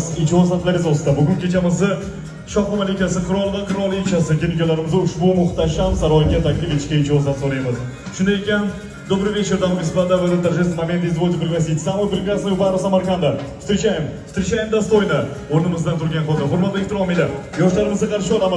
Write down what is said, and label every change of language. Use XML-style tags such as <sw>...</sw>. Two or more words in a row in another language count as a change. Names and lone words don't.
<uz>Ijozatlaringiz ostida bugun kechamizni Shoh malikasi qirol va qirolichasi kelganlarimizni ushbu muhtasham saroyga taklif etishga ijozat so'raymiz. Shunday ekan,</uz> <ru>добрый вечер, дамы и господа, в этот торжественный момент извольте пригласить самую прекрасную пару Самарканда. Встречаем достойно.</ru> <uz>O'rnimizdan turgan holda hurmat va ehtirom ila yoshlarimizni qarshi olamiz.</uz>